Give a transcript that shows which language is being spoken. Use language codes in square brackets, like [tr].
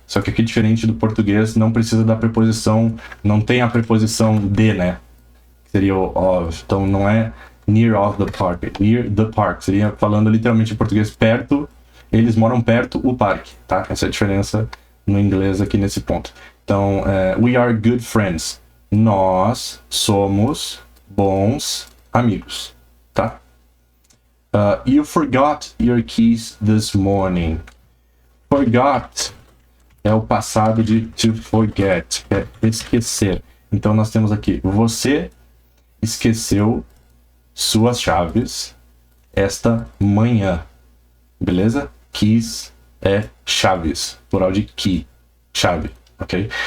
[pt] Só que aqui, diferente do português, não precisa da preposição, não tem a preposição de, né? Seria o of. Então, não é [en] near of the park, near the park. [pt] Seria falando literalmente em português, perto, eles moram perto o parque, tá? Essa é a diferença no inglês aqui nesse ponto. [en] Então, we are good friends. [pt] Nós somos bons amigos, tá? [en] You forgot your keys this morning. [pt] Forgot é o passado de to forget, é esquecer. Então, nós temos aqui, você esqueceu suas chaves esta manhã, beleza? Keys é chaves, plural de key, chave, ok?